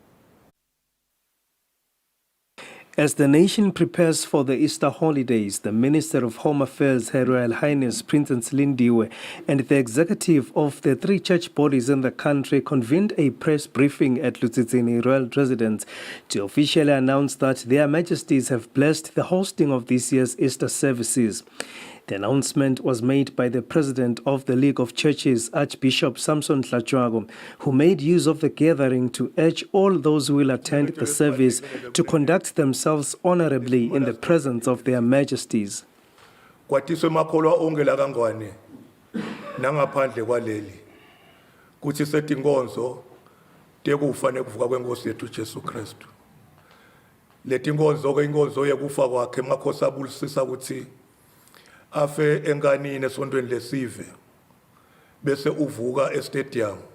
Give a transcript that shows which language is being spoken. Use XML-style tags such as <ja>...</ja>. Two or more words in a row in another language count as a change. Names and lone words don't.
<en>As the nation prepares for the Easter holidays, the Minister of Home Affairs, Her Royal Highness Princess Lindiwe, and the executive of the three church bodies in the country convened a press briefing at Eswatini Royal Residence to officially announce that their Majesties have blessed the hosting of this year's Easter services. The announcement was made by the President of the League of Churches, Archbishop Samson Tlachwago, who made use of the gathering to urge all those who will attend the service to conduct themselves honorably in the presence of their Majesties.</en> <ss>Kwatiswe makholwa onke la kangwane nangaphandle kwaleli kuthi sethi inkonzo tekufa nekuvuka kwenkosi yethu Jesu Kristu. Leti inkonzo ke inkonzo yekufa kwakhe emakhosi abulisisa ukuthi afe enkanini esontweni lesive bese uvuka estadium.</ss>